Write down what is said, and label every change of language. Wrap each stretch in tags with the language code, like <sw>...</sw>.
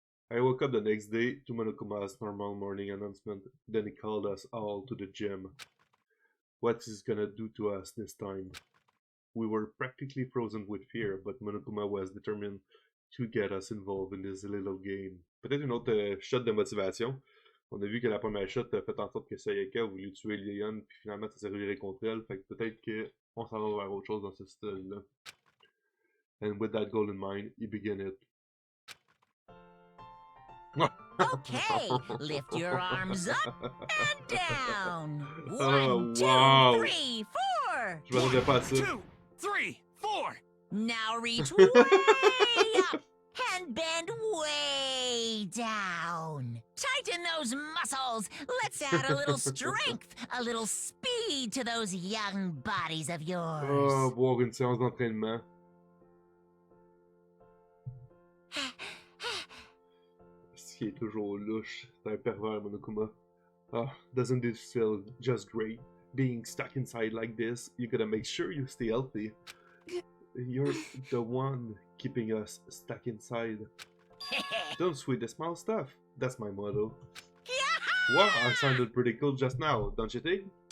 <en>I woke up the next day to Monokuma's normal morning announcement. Then he called us all to the gym. What is gonna do to us this time? We were practically frozen with fear, but Monokuma was determined to get us involved in this little game.</en> <fr>Peut-être une autre shot de motivation. On a vu que la première shot a fait en sorte que Sayaka a voulu tuer Leon, puis finalement ça s'est reviré contre elle. Fait que peut-être qu'on s'en va vers autre chose dans ce style-là.</fr> <en>And with that goal in mind, he began it. Okay, lift your arms up and down. Oh, 1, 2, wow. 3, 4.</en> <fr>Je m'attendais pas à ça.</fr> <en>2, 3, 4. Now reach way up and bend way down. Tighten those muscles. Let's add a little strength, a little speed to those young bodies of yours.</en> <fr>Oh, boire une séance d'entraînement. Qui est toujours louche. C'est un pervers, Monokuma.</fr> <en>Ah, doesn't it feel just great? Being stuck inside like this, you gotta make sure you stay healthy. You're the one keeping us stuck inside. Don't sweat the small stuff. That's my motto. Wow, I sounded pretty cool just now, don't you think?</en>